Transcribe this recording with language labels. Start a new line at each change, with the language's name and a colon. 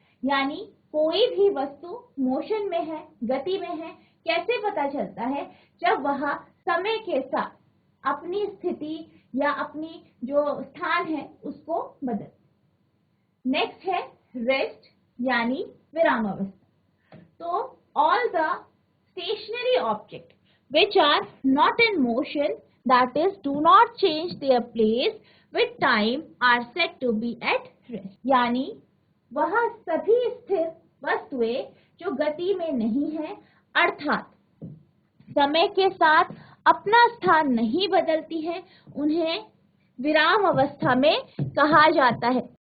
Hindi: यानी कोई भी वस्तु मोशन में है, गति में है, कैसे पता चलता है? जब वह समय के साथ अपनी स्थिति या अपनी जो स्थान है उसको बदल। नेक्स्ट है रेस्ट यानी विराम अवस्था।
English: तो all the stationary object which are not in motion, that is do not change their place with time, are said to be at rest।
Hindi: यानी वह सभी स्थिर वस्तुएं जो गति में नहीं है, अर्थात समय के साथ अपना स्थान नहीं बदलती है, उन्हें विराम अवस्था में कहा जाता है।